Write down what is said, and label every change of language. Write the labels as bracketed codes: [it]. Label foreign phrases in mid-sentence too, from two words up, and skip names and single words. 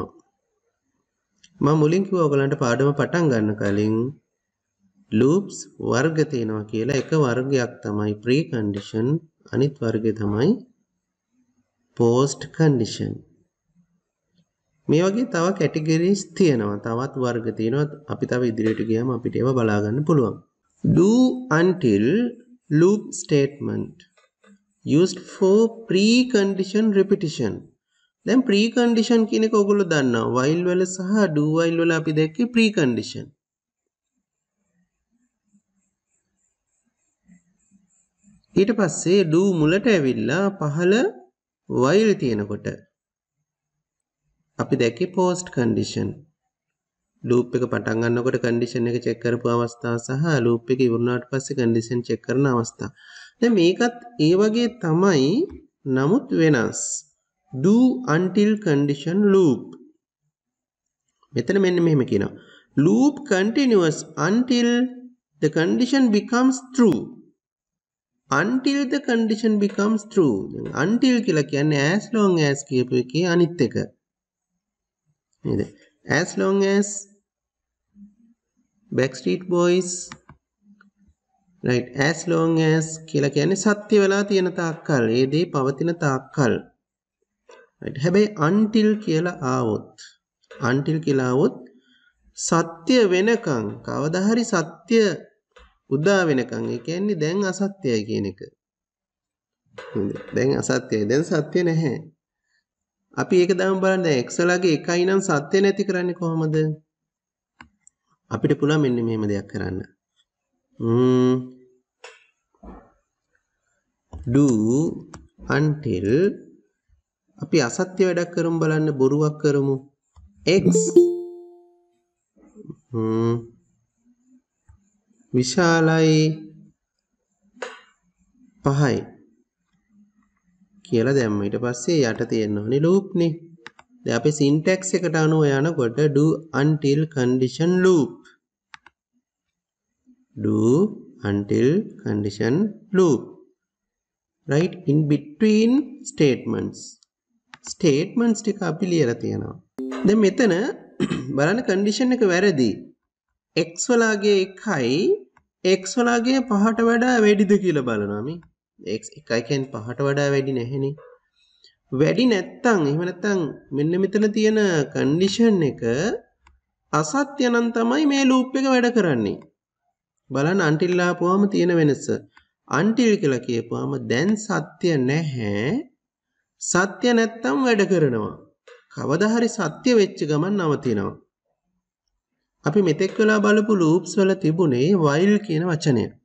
[si] මම මුලින් කිව්වා ඔයගලන්ට පාඩම පටන් ගන්න කලින් loops වර්ග තියෙනවා කියලා. එක වර්ගයක් තමයි [en] pre condition, [si] අනිත් වර්ගය තමයි [en] post condition. [si] මේ වගේ තව categories තියෙනවා. තවත් වර්ග තියෙනවා. අපි තව ඉදිරියට ගියාම අපිට ඒවා බලා ගන්න පුළුවන්. [en] Do until loop statement used for pre-condition repetition. [si] දැන් pre-condition කියන එක ඔයගොල්ලෝ දන්නවා. while වල සහ [en] do while [si] වල අපි දැක්කේ pre-condition. ඊට පස්සේ do මුලට ඇවිල්ලා පහළ while තියෙනකොට අපි දැක්කේ [en] post condition. [si] loop එක පටන් ගන්නකොට condition එක check කරපු අවස්ථාව සහ loop එක ඉවරනාට පස්සේ [en] condition check [si] කරන අවස්ථාව. දැන් මේකත් ඒ වගේ තමයි, නමුත් වෙනස්. [en] do until condition loop. [si] මෙතන මෙන්න මෙහෙම කියනවා. [en] loop continues until the condition becomes true. until the condition becomes true. [si] until කියලා කියන්නේ [en] as long as [si] කියපු එකේ අනිත් එක. නේද? [en] as long as Backstreet Boys right as long as [si] කියලා කියන්නේ සත්‍ය වෙලා තියෙන තාක්කල් ඒ දේ පවතින තාක්කල් right හැබැයි until කියලා ආවොත් සත්‍ය වෙනකන් කවදා හරි සත්‍ය උදා වෙනකන් ඒ කියන්නේ දැන් අසත්‍යයි කියන එක දැන් අසත්‍යයි දැන් සත්‍ය නැහැ අපි ඒක දාමු බලන්න දැන් x ලගේ එකයි නම් සත්‍ය නැති කරන්නේ කොහොමද අපිට පුළුවන් මෙන්න මෙහෙම දෙයක් කරන්න [en] do until [si] අපි අසත්‍ය වැඩක් කරමු බලන්න බොරුවක් කරමු x විශාලයි 5යි කියලා දැම්ම ඊට පස්සේ යට තියෙනවනේ loop නේ දැන් අපි syntax එකට අනුව යනකොට [en] do until condition loop right in between statements [si] ටික අපි ලියලා තියෙනවා දැන් මෙතන බලන්න condition එක වැරදි x වලගේ 1යි x වලගේ 5ට වඩා වැඩිද කියලා බලනවා මේ x 1යි කියන්නේ 5ට වඩා වැඩි නැහෙනේ වැඩි නැත්තම් එහෙම නැත්තම් මෙන්න මෙතන තියෙන condition එක අසත්‍ය නම් තමයි මේ loop එක වැඩ කරන්නේ බලන්න until ආපුවාම තියෙන වෙනස until කියලා කියපුවාම දැන් සත්‍ය නැහැ සත්‍ය නැත්තම් වැඩ කරනවා කවදා හරි සත්‍ය වෙච්ච ගමන් නවතිනවා අපි මෙතෙක් වෙලා බලපු loops වල තිබුණේ while කියන වචනය